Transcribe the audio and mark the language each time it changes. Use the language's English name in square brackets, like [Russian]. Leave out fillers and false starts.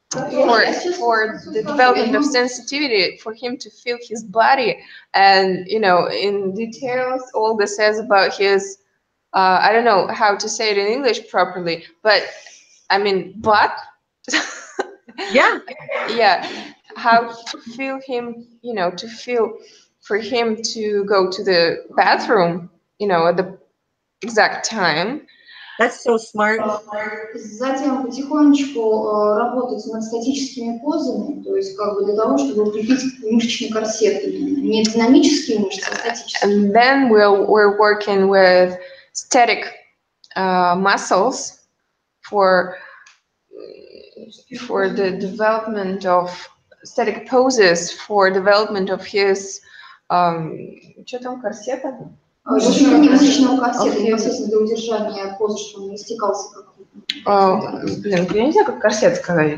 [English] For the development of sensitivity, for him to feel his body, and you know, in details, Olga says about his, I don't know how to say it in English properly, but I mean butt. Yeah. Yeah, how to feel him, you know, to feel for him to go to the bathroom, you know, at the exact time. That's so smart. [Russian] Затем потихонечку работать над статическими позами, то есть как бы для того, чтобы укрепить мышечный корсет, не динамические мышцы, а статические. [English] And then we're working with static muscles for the development of static poses, for development of his [Russian] что там, корсета? Мышечного корсета, непосредственно для удержания позы, чтобы он не стекался как-то. Блин, я не знаю, как корсет сказать.